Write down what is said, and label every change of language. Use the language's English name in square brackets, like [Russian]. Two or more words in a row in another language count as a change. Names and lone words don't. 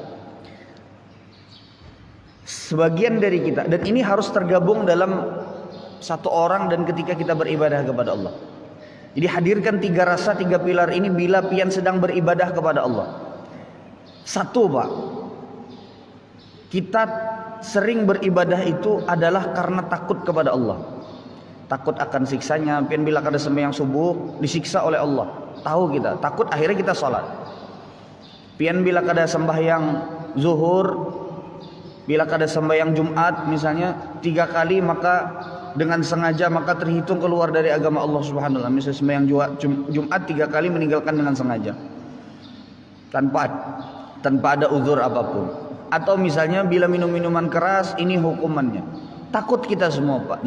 [Indonesian] Sebagian dari kita, dan ini harus tergabung dalam satu orang dan ketika kita beribadah kepada Allah. Jadi hadirkan 3 rasa, 3 pilar ini bila pian sedang beribadah kepada Allah. 1 Pak, kita sering beribadah itu adalah karena takut kepada Allah, takut akan siksanya. [Banjar] Pian bila kada sembahyang subuh disiksa oleh Allah, tahu kita, takut, akhirnya kita sholat. Pian bila kada sembahyang zuhur, bila kada sembahyang Jumat misalnya 3 kali, [Indonesian] maka dengan sengaja maka terhitung keluar dari agama Allah [Arabic] Subhanahu wa taala. [Indonesian] Misalnya sembahyang Jumat 3 kali meninggalkan dengan sengaja, tanpa ada uzur apapun. Atau misalnya bila minum minuman keras, ini hukumannya. Takut kita semua Pak.